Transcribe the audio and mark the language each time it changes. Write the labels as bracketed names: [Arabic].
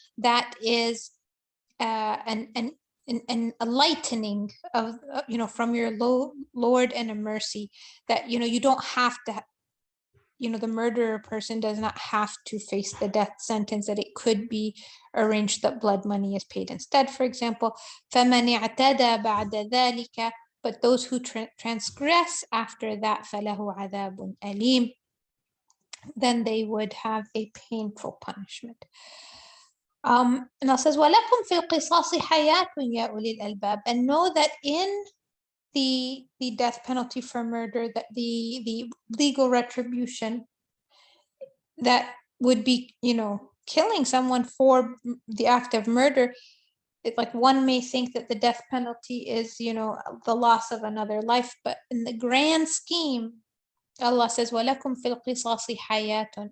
[English] That is an a lightening of, from your Lord, and a mercy, that, you don't have to, the murderer person does not have to face the death sentence, that it could be arranged that blood money is paid instead, for example. [Arabic] فَمَنِ اعْتَدَى بَعْدَ ذَلِكَ. [English] But those who transgress after that, [Arabic] فَلَهُ عَذَابٌ أَلِيمٌ. [English] Then they would have a painful punishment. And it says, [Arabic] وَلَكُمْ فِي الْقِصَاصِ حَيَاةٌ يَا أُولِي الْأَلْبَابِ. [English] And know that in the death penalty for murder, that the legal retribution that would be, killing someone for the act of murder, like one may think that the death penalty is, the loss of another life, but in the grand scheme, Allah says, [Arabic] وَلَكُمْ فِي الْقِصَاصِ حَيَاةٌ.